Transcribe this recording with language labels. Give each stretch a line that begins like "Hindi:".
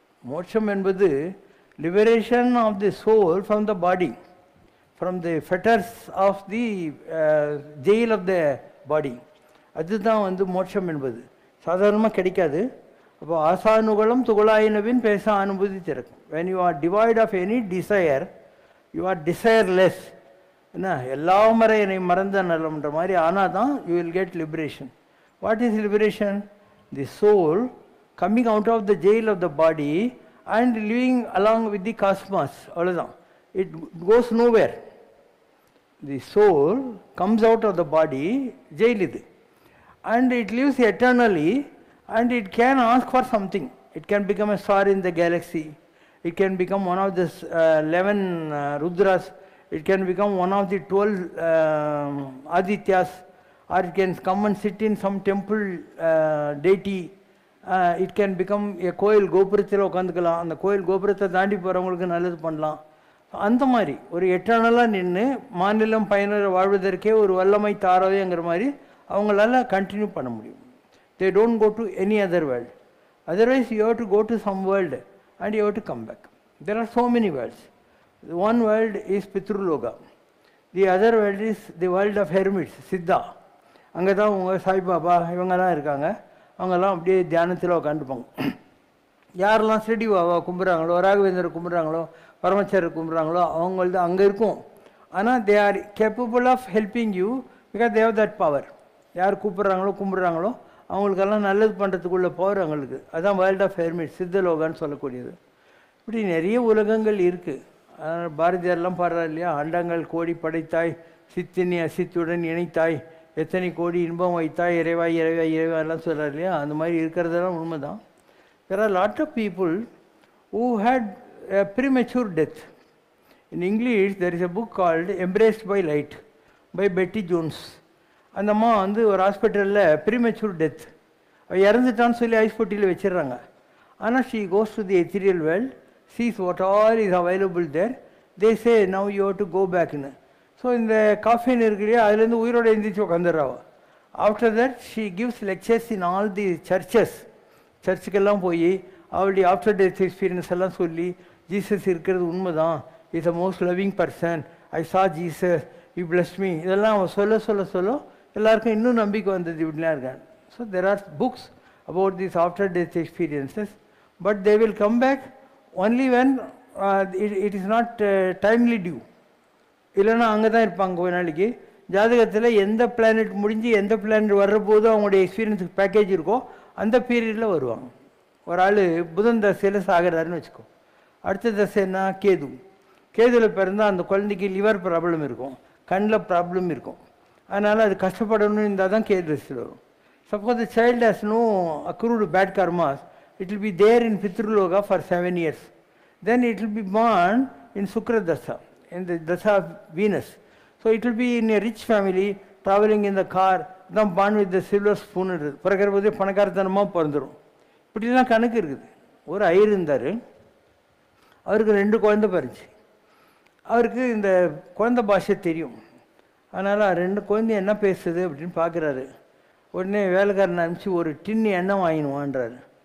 Tamil: மோட்சம் என்பது
English: Liberation of the soul from the body, from the fetters of the jail of the body.
Tamil: அதுதான் மோட்சம் என்பது சாதாரணமாக கிடைக்காது. அப்போ ஆசானுகளும் துகளாயினவின் பேச அனுபூதி திறக்கும்.
English: when you are devoid of any desire, you are desireless.
Tamil: என்ன எல்லாம் வரை என்னை மறந்த நலம்ன்ற மாதிரி ஆனால் தான்
English: you will get liberation. What is liberation? The soul coming out of the jail of the body and living along with the cosmos.
Tamil: அவ்வளோதான்.
English: It goes nowhere. The soul comes out of the body, jail இது, and it lives eternally, and it can ask for something. It can become a star in the galaxy. It can become one of the 11 Rudras. It can become one of the 12 Adityas, or it can come and sit in some temple deity. It can become a
Tamil: கோயில் கோபுரத்தில் உட்காந்துக்கலாம், அந்த கோயில் கோபுரத்தை தாண்டி போகிறவங்களுக்கு நல்லது பண்ணலாம். அந்த மாதிரி ஒரு எட்டர்னலாக நின்று மாநிலம் பயணர் வாழ்வதற்கே ஒரு வல்லமை தாரவேங்கிற மாதிரி அவங்களால கண்டினியூ பண்ண முடியும்.
English: They don't go to any other world. Otherwise you have to go to some world and you have to come back. There are so many worlds. One world is Pitruloka. The other world is the world of hermits, Siddha.
Tamil: அங்கே தான் உங்கள் சாய்பாபா இவங்கெல்லாம் இருக்காங்க. அவங்கெல்லாம் அப்படியே தியானத்தில் உட்காந்துப்பாங்க. யாரெல்லாம் ஸ்ரீடி பாபா கும்பிட்றாங்களோ, ராகவேந்தர் கும்பிட்றாங்களோ, பரமச்சர் கும்பிட்றாங்களோ அவங்களது அங்கே இருக்கும். ஆனால்
English: They are capable of helping you because they have that power.
Tamil: யார் கூப்பிட்றாங்களோ கும்பிட்றாங்களோ அவங்களுக்கெல்லாம் நல்லது பண்ணுறதுக்குள்ள பவர் அவங்களுக்கு. அதுதான் வேர்ல்ட் ஆஃப் ஹெர்மிட், சித்தலோகான்னு சொல்லக்கூடியது. இப்படி நிறைய உலகங்கள் இருக்குது. பாரதியார்லாம் பாடுறாரு இல்லையா, அண்டங்கள் கோடி படைத்தாய், சித்தினி அசித்துடன் இணைத்தாய், எத்தனை கோடி இன்பம் வைத்தாய், இறைவாய் இறைவாய் இறைவாயெல்லாம் சொல்கிறார் இல்லையா. அந்த மாதிரி இருக்கிறதெல்லாம் உண்மை தான்.
English: There are a lot of people who had a premature death. In English, there is a book called Embraced by Light by Betty Jones.
Tamil: அந்த அம்மா ஒரு ஹாஸ்பிட்டலில் ப்ரீமெச்சூர் டெத், இறந்துட்டான்னு சொல்லி ஐஸ் பொட்டியில் வச்சிடுறாங்க. ஆனால்
English: she goes to the ethereal world, sees what all is available there. They say now you have to go back.
Tamil: So இந்த caffeine இருக்கு இல்லையா, அதுலேருந்து உயிரோடு எழுந்திரிச்சு உட்காந்துடுறாவா.
English: After that she gives lectures in all the churches.
Tamil: சர்ச்சுக்கெல்லாம் போய் அவளுடைய after death experience எல்லாம் சொல்லி, ஜீசஸ் இருக்கிறது உண்மை தான்,
English: is a most loving person, I saw Jesus, you bless me,
Tamil: இதெல்லாம் அவன் சொல்ல சொல்ல சொல்ல எல்லாருக்கும் இன்னும் நம்பிக்கை வந்தது. இப்படிலாம் இருக்காங்க.
English: So there are books about this after death experiences, but they will come back only when it is not timely due.
Tamil: இல்லைன்னா அங்கே தான் இருப்பாங்க கொஞ்ச நாளைக்கு. ஜாதகத்தில் எந்த பிளானட் முடிஞ்சு எந்த பிளானட் வர்ற போது அவங்களுடைய எக்ஸ்பீரியன்ஸுக்கு பேக்கேஜ் இருக்கோ அந்த பீரியடில் வருவாங்க. ஒரு ஆள் புதன் தசையில் சாகிறாருன்னு வச்சுக்கோ, அடுத்த தசைன்னா கேது. கேதுவில் பிறந்தால் அந்த குழந்தைக்கு லிவர் ப்ராப்ளம் இருக்கும், கண்ணில் ப்ராப்ளம் இருக்கும். அதனால் அது கஷ்டப்படணும்னு இருந்தால் தான் கேது தசையில் வரும்.
English: Suppose the child has no accrued bad karmas, it will be there in Pitruloka for 7 years. Then it will be born in Sukra Dasa, in the Dasa of Venus. So it will be in a rich family, traveling in the car,
Tamil: தான்
English: born with the silver spoon.
Tamil: பிறக்கிற போதே பணக்காரத்தனமாக பிறந்துடும். இப்படிலாம் கணக்கு இருக்குது. ஒரு ஐயர் இருந்தார், அவருக்கு 2 குழந்தை பிறந்துச்சு. அவருக்கு இந்த குழந்தை பாஷை தெரியும். அதனால் 2 குழந்தையும் என்ன பேசுது அப்படின்னு பார்க்குறாரு. உடனே வேலைக்காரனை அனுப்பிச்சி ஒரு டின்னு எண்ணெய் வாங்கினுவான்றாரு.